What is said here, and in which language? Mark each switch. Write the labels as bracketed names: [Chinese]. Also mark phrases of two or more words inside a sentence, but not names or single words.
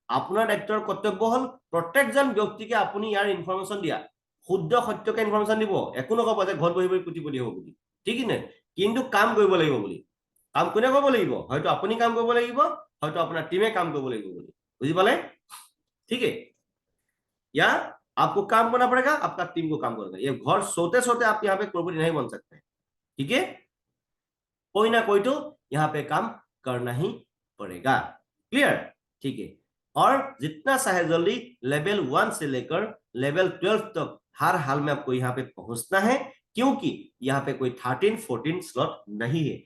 [Assamese] আপোনাৰ দায়িত্বৰ কৰ্তব্য হল প্ৰত্যেকজন ব্যক্তিকে আপুনি ইয়াৰ ইনফৰমেশ্যন দিয়া, শুদ্ধ সত্যকে ইনফৰমেশ্যন দিব, একো নকব যে ঘৰত বহি বহি কোটিপতি হ'ব বুলি, ঠিক নে? কিন্তু কাম কৰিব লাগিব বুলি। কাম কোনে কৰিব লাগিব? হয়তো আপুনি কাম কৰিব লাগিব, হয়তো আপোনাৰ টিমে কাম কৰিব লাগিব বুলি। বুজি পালে? [Hindi] ठीक है, या आपको काम करना पड़ेगा, आपका टीम को काम करना। ये घर सोते सोते आप यहाँ पे करोड़पति नहीं बन सकते, ठीक है? कोई ना कोई तो यहाँ पे काम करना ही पड़ेगा। क्लियर? ठीक है। और जितना चाहे जल्दी लेवल 1 से लेकर लेवल 12 तक हर हाल में आपको यहाँ पे पहुंचना है, क्योंकि यहाँ पे कोई 13 14 स्लॉट नहीं है।